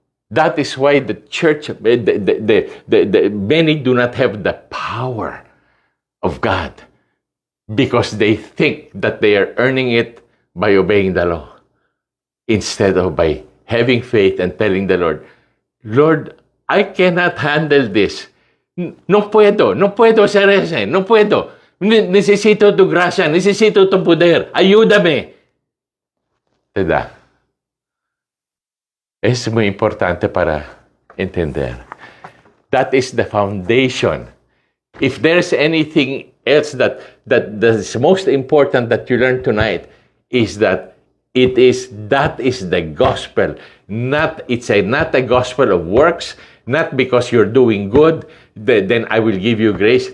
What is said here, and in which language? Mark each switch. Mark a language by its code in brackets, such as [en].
[en] That is why the church, many do not have the power of God because they think that they are earning it by obeying the law instead of by having faith and telling the Lord, Lord, I cannot handle this. [es] No puedo hacer eso, no puedo. Necesito tu gracia, necesito tu poder, ayúdame. ¿Verdad? Es muy importante para entender. [en] That is the foundation. If there's anything else that is most important that you learn tonight, is that that is the gospel. Not a gospel of works, not because you're doing good, then I will give you grace.